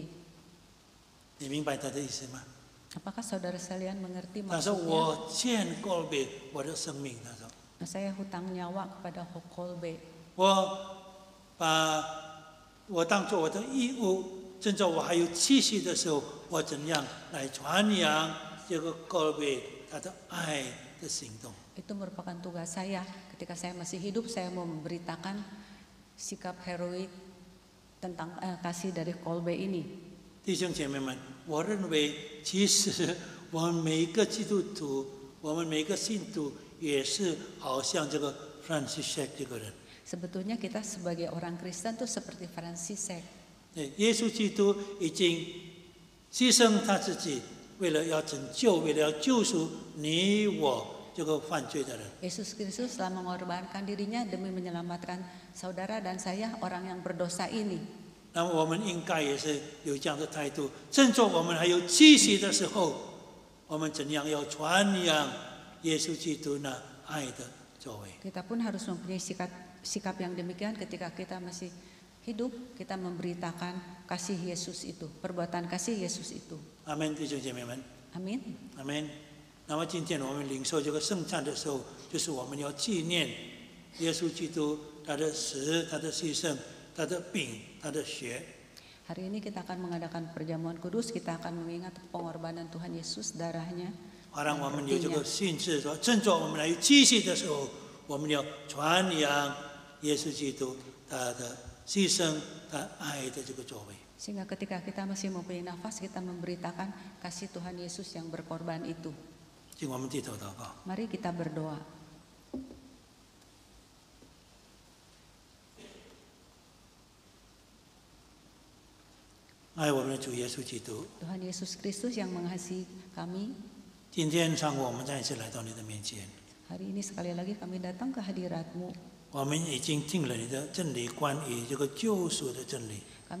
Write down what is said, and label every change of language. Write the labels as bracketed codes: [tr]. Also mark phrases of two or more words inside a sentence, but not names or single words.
[zh] 你明白他的意思吗？ [id] Apakah saudara sekalian mengerti [zh] 他说：“ [id] maksudnya? [zh] 我欠 Kolbe 我的生命。”他说 [id] Saya hutang nyawa kepada Kolbe.：“ [zh] 我当做我的义务，趁着我还有气息的时候，我怎样来传扬这个 Kolbe 他的爱的行动。” [id] Itu merupakan tugas saya. Ketika saya masih hidup, saya mau memberitakan sikap heroik tentang kasih dari Kolbe ini. [zh] 弟兄姐妹们，我认为其实我们每一个基督徒，我们每一个信徒也是好像这个 Franciscan 这个人。 [id] Sebetulnya kita sebagai orang Kristen tuh seperti Franciszek. [zh] 对，耶稣基督已经牺牲他自己，为了要拯救，为了要救赎你我这个犯罪的人。 [id] Yesus Kristus telah mengorbankan dirinya demi menyelamatkan saudara dan saya orang yang berdosa ini. [zh] 那么我们应该也是有这样的态度，趁着我们还有气息的时候，我们怎样要传扬耶稣基督那爱的作为。 [id] Kita pun harus mempunyai sikap yang demikian ketika kita masih hidup, kita memberitakan kasih Yesus itu, perbuatan kasih Yesus itu. [zh] 阿门，弟兄姐妹们， [id] Amin. [zh] 阿门。那么今天我们领受这个圣餐的时候，就是我们要纪念耶稣基督他的死、他的牺牲、他的饼、他的血。 [id] Hari ini kita akan mengadakan perjamuan kudus, kita akan mengingat pengorbanan Tuhan Yesus, darahnya. [zh] 好让我们有这个信志说，趁着我们还有气息的时候，我们要传扬耶稣基督他的牺牲、他爱的这个作为。 [id] Sehingga ketika kita masih mempunyai nafas, kita memberitakan kasih Tuhan Yesus yang berkorban itu. [zh] 请我们低头祷告。 [id] Mari kita berdoa. [zh] 爱我们的主耶稣基督， [id] Tuhan Yesus Kristus yang mengasihi kami, [zh] 今天上午我们再一次来到你的面前， [id] hari ini sekali lagi kami datang ke hadirat-Mu. [zh] 我们已经听了你的真理，关于这个救赎的真理。